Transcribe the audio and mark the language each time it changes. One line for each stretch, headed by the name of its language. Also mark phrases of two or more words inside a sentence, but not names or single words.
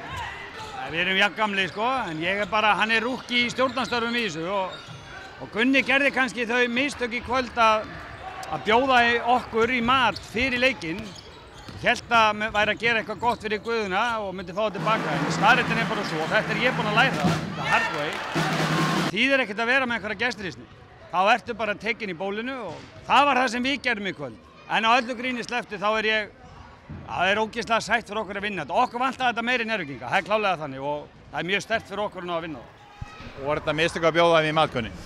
Icelandic: Við erum jafngamli sko, en ég er bara, hann er rúkki í stjórnarstörfum í þessu og Gunni gerði kannski þau mistök í kvöld að bjóða okkur í mat fyrir leikinn. Hélt að væri að gera eitthvað gott fyrir guðuna og myndi fá það tilbaka. En staðreyndin er bara svo, þetta er ég búinn að læra,
English: the hard way.
Icelandic: Þýðir ekkert að vera með einhverja gestrisni. Þá ertu bara tekinn í bólinu og það var það sem við gerðum í kvöld. En á öllu gríni slepptu þá það er ógeðslega sætt fyrir okkur að vinna þetta. Okkur vantaði þetta meiri Njarðvíkinga, það er klálega þannig og það er mjög sterkt fyrir okkur að vinna það. Og var þetta mistök að bjóða þeim í mat, Gunni?